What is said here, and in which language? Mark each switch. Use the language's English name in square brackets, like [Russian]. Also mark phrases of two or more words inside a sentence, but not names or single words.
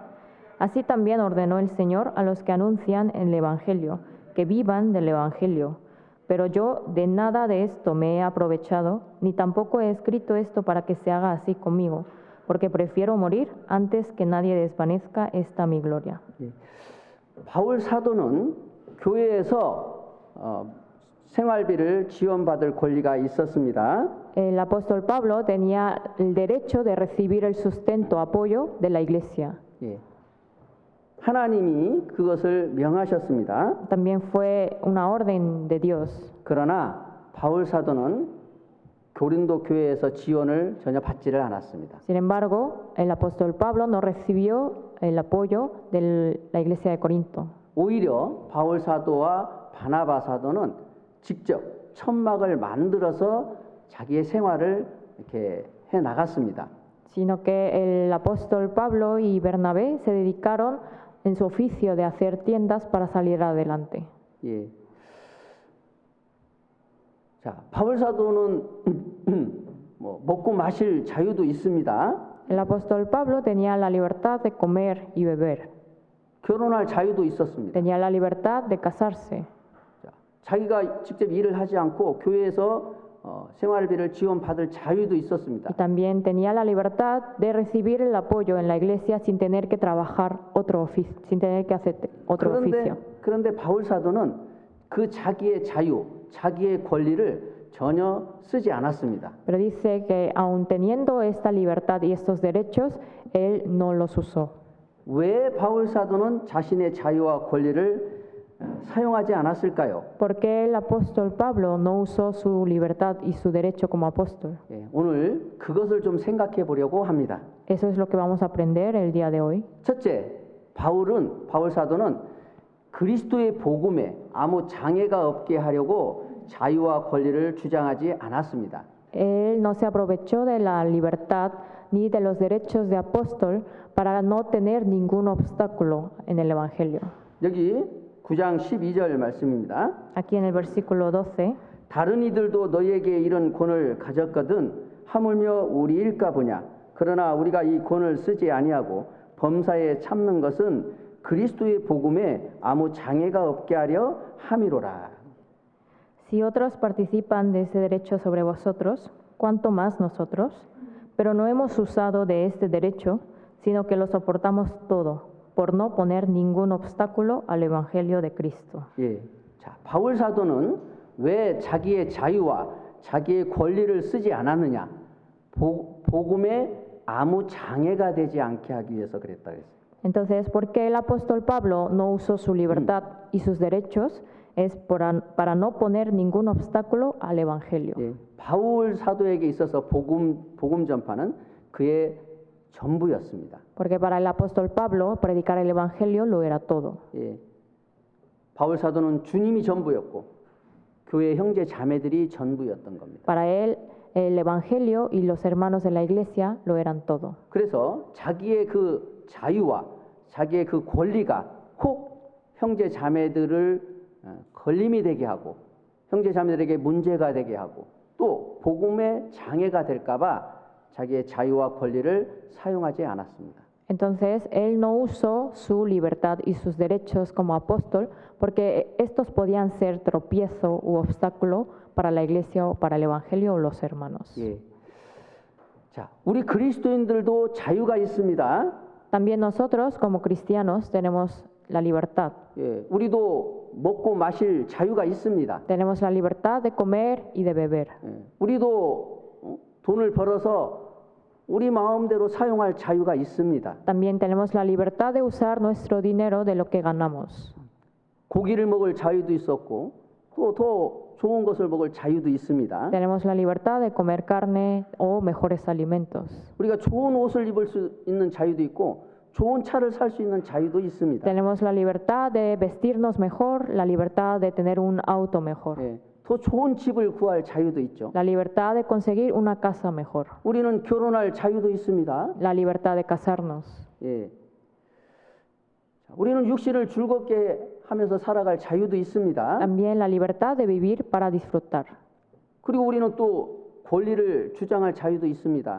[Spanish] Así también ordenó el Señor a los que anuncian el Evangelio, que vivan del Evangelio. Pero yo de nada de esto me he aprovechado, ni tampoco he escrito esto para que se haga así conmigo, porque prefiero morir antes que nadie desvanezca esta mi gloria. [Korean] 바울 사도는 교회에서 생활비를 지원받을 권리가 있었습니다. [Spanish] El apóstol Pablo tenía el derecho de recibir el sustento, apoyo de la iglesia. [Korean] 예. 하나님이 그것을 명하셨습니다. [Spanish] También fue una orden de Dios. [Korean] 그러나 바울 사도는 고린도 교회에서 지원을 전혀 받지를 않았습니다. [Spanish] Sin embargo, el apóstol Pablo no recibió el apoyo de la iglesia de Corinto. [Korean] 오히려 바울 사도와 바나바 사도는 직접 천막을 만들어서 자기의 생활을 이렇게 해 나갔습니다. [Spanish] Sino que el apóstol Pablo y Bernabé se dedicaron en su oficio de hacer tiendas para salir adelante. [Korean] 예. 자, 바울 사도는 뭐 먹고 마실 자유도 있습니다. [Spanish] El apóstol Pablo tenía la libertad de comer y beber. [Korean] 결혼할 자유도 있었습니다. [Spanish] Tenía la libertad de casarse. [Korean] 자, 자기가 직접 일을 하지 않고 교회에서 생활비를 지원받을 자유도 있었습니다. [Spanish] Y también tenía la libertad de recibir el apoyo en la iglesia sin tener que trabajar otro oficio, sin tener que hacer otro oficio. [Korean] 그런데 바울 사도는 그 자기의 자유, 자기의 권리를 전혀 쓰지 않았습니다. [Spanish] Pero dice que aun teniendo esta libertad y estos derechos, él no los usó. [Korean] 왜 바울 사도는 자신의 자유와 권리를 사용하지 않았을까요? [Spanish] ¿Por qué el apóstol Pablo no usó su libertad y su derecho como apóstol? [Korean] 예, 오늘 그것을 좀 생각해 보려고 합니다. [Spanish] Eso es lo que vamos a aprender el día de hoy. [Korean] 첫째, 바울 사도는 그리스도의 복음에 아무 장애가 없게 하려고 자유와 권리를 주장하지 않았습니다. [Spanish] Él no se aprovechó de la libertad ni de los derechos de apóstol para no tener ningún obstáculo en el Evangelio. [Korean] 여기 9장 12절 말씀입니다. [Spanish] Aquí en el versículo 12, [Korean] 다른 이들도 너희에게 이런 권을 가졌거든 하물며 우리 일까 보냐. 그러나 우리가 이 권을 쓰지 아니하고 범사에 참는 것은 그리스도의 복음에 아무 장애가 없게 하려 함이로라. [Spanish] si otros participan de ese derecho sobre vosotros, ¿cuánto más nosotros? Pero no hemos usado de este derecho, sino que lo soportamos todo, por no poner ningún obstáculo al Evangelio de Cristo. [Korean] 예. 자, 바울 사도는 왜 자기의 자유와 자기의 권리를 쓰지 않았느냐? 복음에 아무 장애가 되지 않게 하기 위해서 그랬다 그랬어요. [Spanish] Entonces, ¿por qué el apóstol Pablo no usó su libertad y sus derechos? Es para no poner ningún obstáculo al Evangelio. [Korean] 예. 바울 사도에게 있어서 복음 전파는 그의 전부였습니다. [Spanish] Porque para el apóstol Pablo, predicar el Evangelio lo era todo. [Korean] 예. 바울 사도는 주님이 전부였고 교회 형제 자매들이 전부였던 겁니다. [Spanish] Para él, el Evangelio y los hermanos de la iglesia lo eran todo. [Korean] 그래서 자기의 그 자유와 자기의 그 권리가 혹 형제 자매들을 걸림이 되게 하고 형제 자매들에게 문제가 되게 하고 또 복음의 장애가 될까봐 자기의 자유와 권리를 사용하지 않았습니다. [Spanish] Entonces, él no usó su libertad y sus derechos como apóstol porque estos podían ser tropiezo u obstáculo para la iglesia o para el Evangelio o los hermanos. [Korean] 예. 자, 우리 그리스도인들도 자유가 있습니다. [Spanish] También nosotros, como cristianos, tenemos la libertad. [Korean] 예, 우리도 먹고 마실 자유가 있습니다. [Spanish] Tenemos la libertad de comer y de beber. [Korean] 예, 우리도 돈을 벌어서 우리 마음대로 사용할 자유가 있습니다. [Spanish] También tenemos la libertad de usar nuestro dinero de lo que ganamos. [Korean] 고기를 먹을 자유도 있었고 또 더 좋은 것을 먹을 자유도 있습니다. [Spanish] Tenemos la libertad de comer carne o mejores alimentos. [Korean] 우리가 좋은 옷을 입을 수 있는 자유도 있고 좋은 차를 살 수 있는 자유도 있습니다. [Spanish] Tenemos la libertad de vestirnos mejor, la libertad de tener un auto mejor, [Korean] 예, 더 좋은 집을 구할 자유도 있죠. [Spanish] la libertad de conseguir una casa mejor, [Korean] 우리는 결혼할 자유도 있습니다. [Spanish] la libertad de casarnos. [Korean] 예. 자, 우리는 육신을 즐겁게 하면서 살아갈 자유도 있습니다. [Spanish] También la libertad de vivir para disfrutar. [Korean] 그리고 우리는 또 권리를 주장할 자유도 있습니다.